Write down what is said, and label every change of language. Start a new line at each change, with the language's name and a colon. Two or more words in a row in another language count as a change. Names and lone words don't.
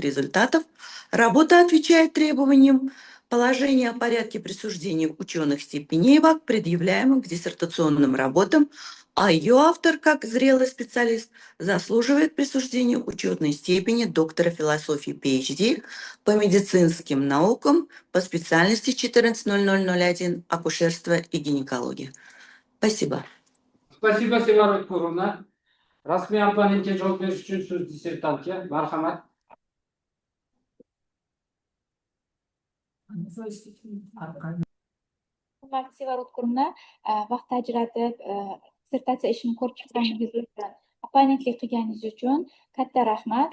Russian: результатов, работа отвечает требованиям положения о порядке присуждения ученых степеней ВАК, предъявляемых к диссертационным работам, а ее автор, как зрелый специалист, заслуживает присуждения учетной степени доктора философии PhD по медицинским наукам по специальности 14.0001 акушерство и гинекология. Спасибо. Спасибо, Sevara O'tkurovna.
Uzbek: Rasmiy opponentga javob berish uchun so'z dissertantga. Marhamat. Hurmatli Sevara O'tkurovna, vaqt ajratib dissertatsiya ishini ko'rib chiqqaningiz uchun, opponentlik qilganingiz uchun katta rahmat.